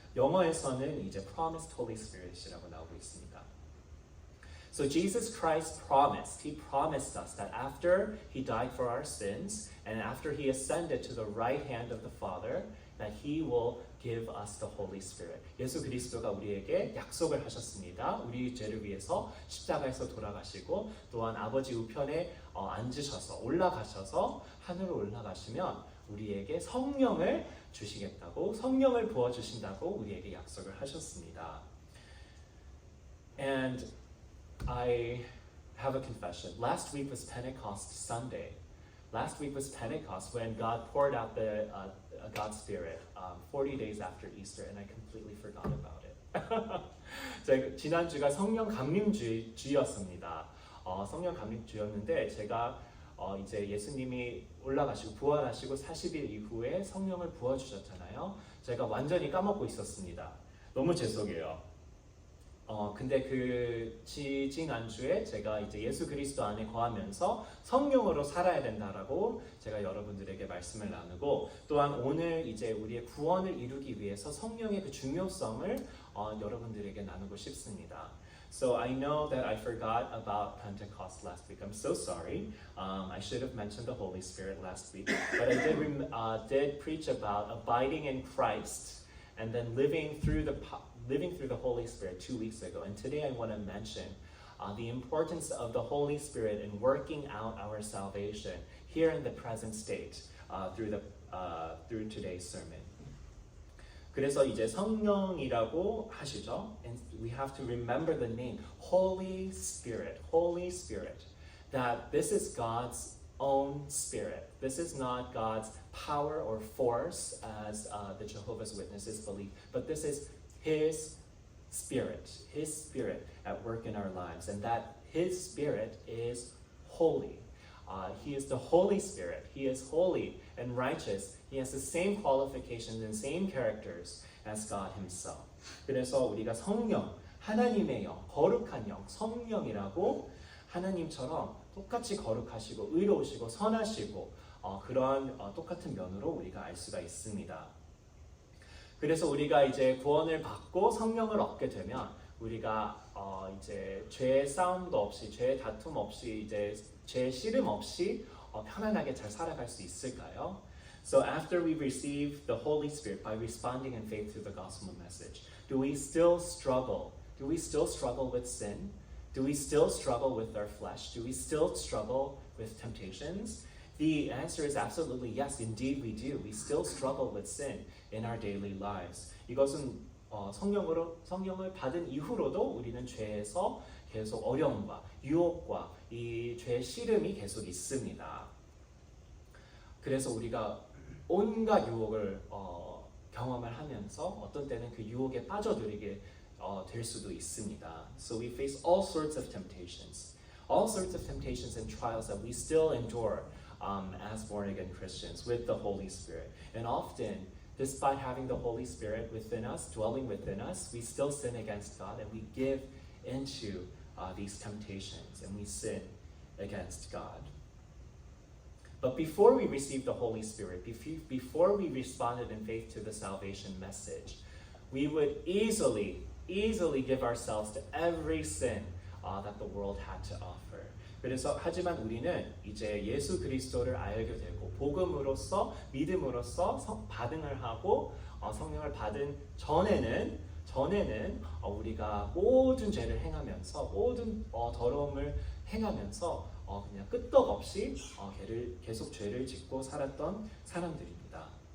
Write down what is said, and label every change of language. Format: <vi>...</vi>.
<ko>영어에서는 이제</ko> <en>promised Holy Spirit</en> <ko>이라고 나오고 있습니다.</ko> <en>So Jesus Christ promised, He promised us that after He died for our sins and after He ascended to the right hand of the Father, that He will give us the Holy Spirit.</en> <ko>예수 그리스도가 우리에게 약속을 하셨습니다. 우리 죄를 위해서 십자가에서 돌아가시고 또한 아버지 우편에 앉으셔서 올라가셔서 하늘로 올라가시면 우리에게 성령을 주시겠다고, 성령을 부어주신다고 우리에게 약속을 하셨습니다.</ko> <en>And I have a confession. Last week was Pentecost Sunday. Last week was Pentecost when God poured out the God's Spirit 40 days after Easter, and I completely forgot about it.</en> <ko>지난주가 성령 감림주였습니다. 성령 감림주였는데 제가 이제 예수님이 올라가시고 부활하시고 40일 이후에 성령을 부어주셨잖아요. 제가 완전히 까먹고 있었습니다. 너무 죄송해요. 근데 그 지난주에 제가 이제 예수 그리스도 안에 거하면서 성령으로 살아야 된다라고 제가 여러분들에게 말씀을 나누고 또한 오늘 이제 우리의 구원을 이루기 위해서 성령의 그 중요성을 여러분들에게 나누고 싶습니다.</ko> <en>So I know that I forgot about Pentecost last week. I'm so sorry. I should have mentioned the Holy Spirit last week, but I did preach about abiding in Christ and then living through the Holy Spirit 2 weeks ago. And today I want to mention the importance of the Holy Spirit in working out our salvation here in the present state through today's sermon.</en> <ko>그래서 이제 성령이라고 하시죠.</ko> <en>And we have to remember the name Holy Spirit. Holy Spirit. That this is God's own spirit. This is not God's power or force as the Jehovah's Witnesses believe, but this is His Spirit at work in our lives, and that His Spirit is holy. He is the Holy Spirit. He is holy and righteous. He has the same qualifications and same characters as God Himself.</en> <ko>그래서 우리가 성령, 하나님의 영, 거룩한 영, 성령이라고 하나님처럼 똑같이 거룩하시고 의로우시고 선하시고 그런 똑같은 면으로 우리가 알 수가 있습니다. 그래서 우리가 이제 구원을 받고 성령을 얻게 되면 우리가 이제 죄의 싸움도 없이 죄의 다툼 없이 이제 죄의 씨름 없이 편안하게 잘 살아갈 수 있을까요?</ko> <en>So after we receive the Holy Spirit by responding in faith to the gospel message, do we still struggle? Do we still struggle with sin? Do we still struggle with our flesh? Do we still struggle with temptations? The answer is absolutely yes, indeed we do. We still struggle with sin in our daily lives.</en> <ko>이것은 성령을 받은 이후로도 우리는 죄에서 계속 어려움과 유혹과 이 죄의 씨름이 계속 있습니다. 그래서 우리가 온갖 유혹을 경험을 하면서 어떤 때는 그 유혹에 빠져들게 될 수도 있습니다.</ko> <en>So we face all sorts of temptations and trials that we still endure as born-again Christians with the Holy Spirit. And often, despite having the Holy Spirit within us, dwelling within us, we still sin against God and we give into these temptations and we sin against God. But before we received the Holy Spirit, before we responded in faith to the salvation message, we would easily give ourselves to every sin that the world had to offer.</en> <ko>그래서 하지만 우리는 이제 예수 그리스도를 알게 되고 복음으로써 믿음으로써 반응을 하고 성령을 받은 전에는 우리가 모든 죄를 행하면서 모든 더러움을 행하면서 그냥 끄떡없이 계속 죄를 짓고 살았던 사람들입니다.</ko>